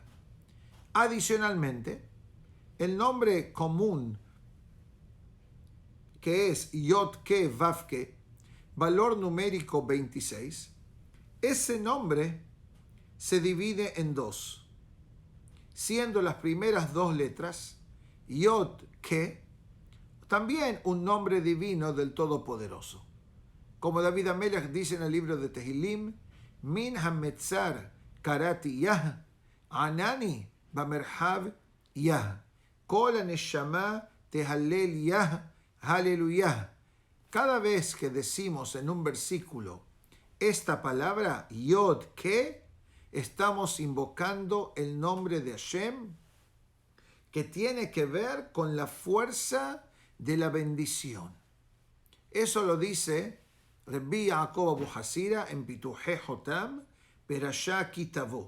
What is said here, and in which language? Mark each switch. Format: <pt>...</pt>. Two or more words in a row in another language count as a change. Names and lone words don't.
<es>Adicionalmente, el nombre común, que es Yod-Ke Vav-Ke, valor numérico 26, ese nombre se divide en dos, siendo las primeras dos letras, Yod-Ke, también un nombre divino del Todopoderoso. Como David Amelech dice en el libro de Tehilim,</es> <he>מן המצר קראתי יה ענני במרחב יה, כל הנשמה תהלל יה הללויה.</he> <es>Cada vez que decimos en un versículo esta palabra, Yod-Ke, estamos invocando el nombre de Hashem, que tiene que ver con la fuerza de la bendición. Eso lo dice Rabbi Yaakov Abu Hasira en Pituhei Hotam, Perashá Ki Tavo.</es>